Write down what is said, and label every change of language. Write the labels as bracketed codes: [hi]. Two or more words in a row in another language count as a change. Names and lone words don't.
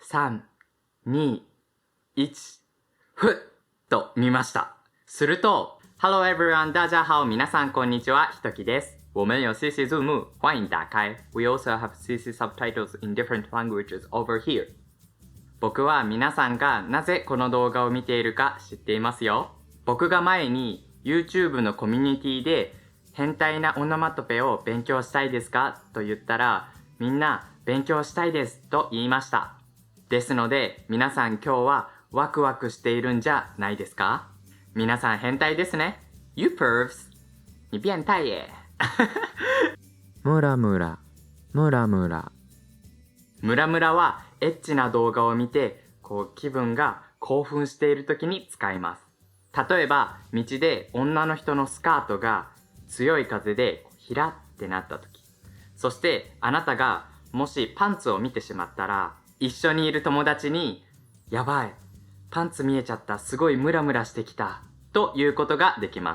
[ja] 3、2、1、ふっと見ました。 [en] すると、Hello everyone, [zh] 大家好、 [ja] 皆さんこんにちは、ひときです。 [zh] 我们有 CC Zoom, 欢迎打開。 [en] We also have CC subtitles in different languages over here. [ja] 僕は皆さんがなぜこの動画を見ているか知っていますよ。僕が前に YouTube のコミュニティで変態なオノマトペを勉強したいですかと言ったら、みんな勉強したいですと言いました。ですので皆さん今日はワクワクしているんじゃないですか？皆さん変態ですね。 [en] You pervs! [zh] 你变態耶。 [ja] ムラムラ、ムラムラ。ムラムラはエッチな動画を見て気分が興奮している時に使います。例えば道で女の人のスカートが強い風でひらってなった時、そしてあなたがもしパンツを見てしまったら、一緒にいる友達にやばい、パンツ見えちゃった、すごいムラムラしてきたということができます。